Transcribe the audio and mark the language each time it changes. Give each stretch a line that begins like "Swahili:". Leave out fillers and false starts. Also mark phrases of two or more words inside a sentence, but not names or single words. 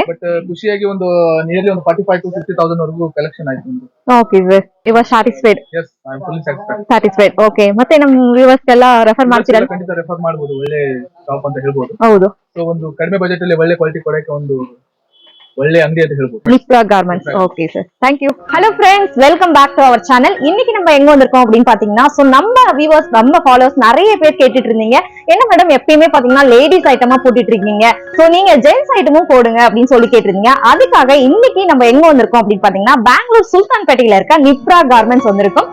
Kannada: ಬಟ್ ಖುಷಿಯಾಗಿ ಒಂದು ನಿಯರ್ಲಿ ಒಂದು 45 to 50,000 ವರೆಗೂ ಕಲೆಕ್ಷನ್ ಆಯ್ತು.
English: okay sir, you are satisfied? yes, I am fully satisfied. satisfied. okay.
Kannada: ಮತ್ತೆ ನಮ್ಮ ವ್ಯೂವರ್ಸ್ ಎಲ್ಲ ರೆಫರ್ ಮಾಡ್ತೀರಾ? ಖಂಡಿತ ರೆಫರ್ ಮಾಡಬಹುದು, ಒಳ್ಳೆ ಶಾಪ್ ಅಂತ ಹೇಳ್ಬೋದು. ಹೌದು. ಸೊ ಒಂದು ಕಡಿಮೆ ಬಜೆಟ್ ಅಲ್ಲಿ ಒಳ್ಳೆ ಕ್ವಾಲಿಟಿ ಕೊಡಕ್ಕೆ ಒಂದು ಒಳ್ಳೆ ಅಂಗಡಿ ಅಂತ ಹೇಳ್ಬೋದು,
English: நிப்ரா கார்மெண்ட்ஸ். okay sir, thank you.
Tamil: ஹலோ ஃப்ரெண்ட்ஸ்,
English: welcome back to our channel.
Tamil: இன்னைக்கு நம்ம எங்க வந்திருக்கோம் அப்படின்னு பாத்தீங்கன்னா, சோ நம்ம வியூவர்ஸ், நம்ம ஃபாலோவர்ஸ் நிறைய பேர் கேட்டுட்டு இருந்தீங்க, என்ன மேடம் எப்பயுமே பாத்தீங்கன்னா
English: ladies item
Tamil: போட்டுட்டு இருக்கீங்க, சோ நீங்க
English: gents item
Tamil: போடுங்க அப்படின்னு சொல்லி கேட்டிருந்தீங்க. அதுக்காக இன்னைக்கு நம்ம எங்க வந்திருக்கோம் அப்படின்னு பாத்தீங்கன்னா, பெங்களூர் சுல்தான்பேட்டையில இருக்க நிப்ரா கார்மெண்ட்ஸ் வந்திருக்கோம்.